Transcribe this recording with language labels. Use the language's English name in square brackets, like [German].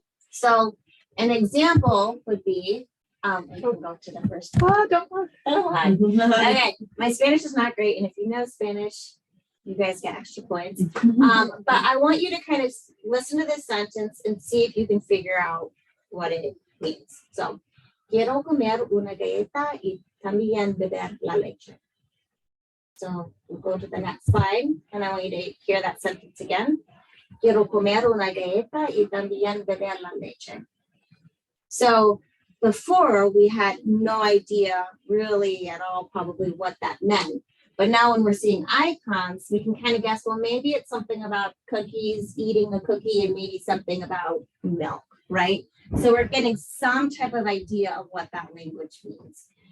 [English] So an example would be, we can go to the first. Oh, don't worry. Okay, my Spanish is not great. And if you know Spanish, you guys get extra points. But I want you to kind of listen to this sentence and see if you can figure out what it means. [Spanish] So, quiero comer una galleta y también beber la leche. [English] So we'll go to the next slide and I want you to hear that sentence again. [Spanish] Quiero comer una galleta y también beber la leche. [English] So before we had no idea really at all probably what that meant. But now when we're seeing icons, we can kind of guess, well, maybe it's something about cookies, eating a cookie, and maybe something about milk, right? So we're getting some type of idea of what that language means.